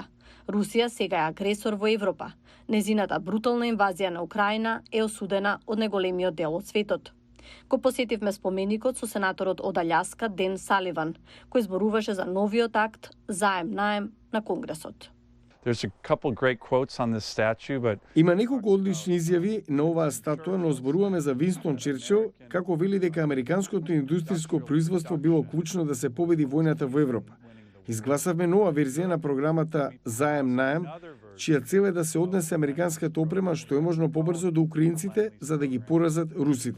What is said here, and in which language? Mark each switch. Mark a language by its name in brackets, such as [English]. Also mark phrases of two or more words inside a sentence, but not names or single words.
[Macedonian] Русија сега е агресор во Европа. Незината брутална инвазија на Украина е осудена од најголемиот дел од светот. Го посетивме споменикот со сенаторот од Алјаска Ден Саливан, кој зборуваше за новиот акт заем-наем на Конгресот. [English] There's a couple great quotes on this statue, but [Macedonian] Има неколку одлични изјави на оваа статуа, но зборуваме за Винстон Черчил, како вели дека американското индустријско производство било клучно да се победи војната во Европа. Изгласавме нова верзија на програмата Заем-наем, чија цел е да се однесе американската опрема што е можно побрзо до украинците за да ги поразат русите.